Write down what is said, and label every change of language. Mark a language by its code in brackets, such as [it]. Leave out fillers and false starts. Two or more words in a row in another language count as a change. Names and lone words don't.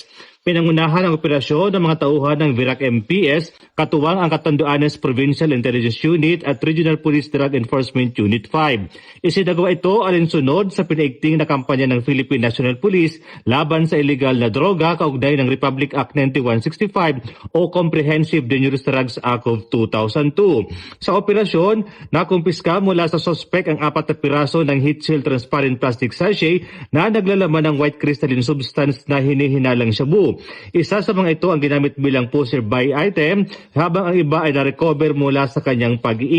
[tl] Pinangunahan ang operasyon ng mga tauhan ng Virac MPS, katuwang ang Catanduanes Provincial Intelligence Unit at Regional Police Drug Enforcement Unit 5. Isinagawa ito alinsunod sa pinaigting na kampanya ng Philippine National Police laban sa illegal na droga kaugnay ng Republic Act 9165 o Comprehensive Dangerous Drugs Act of 2002. Sa operasyon, nakumpiska mula sa suspect ang 4 na piraso ng [en] heat seal transparent plastic sachet [tl] na naglalaman ng [en] white crystalline substance [tl] na hinihinalang shabu. Isa sa mga ito ang ginamit bilang [en] poster buy item, [tl] habang ang iba ay na-recover mula sa kanyang pag-iingat.